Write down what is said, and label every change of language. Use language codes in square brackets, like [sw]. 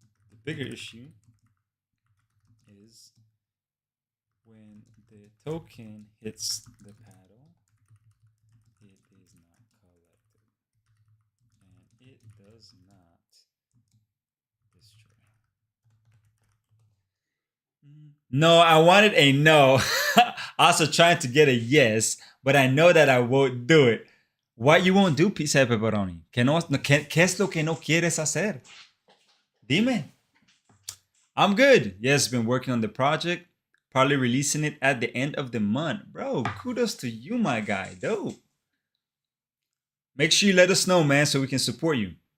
[en] The bigger issue is when the token hits the paddle, it is not collected, and it does not destroy. No, I wanted a no. Also trying to get a yes, but I know that I won't do it. What you won't do, pizza de pepperoni? [es] ¿Qué es lo que no quieres hacer? Dime. [en] I'm good. Yes, been working on the project. Probably releasing it at the end of the month. Bro, kudos to you, my guy. Dope. Make sure you let us know, man, so we can support you.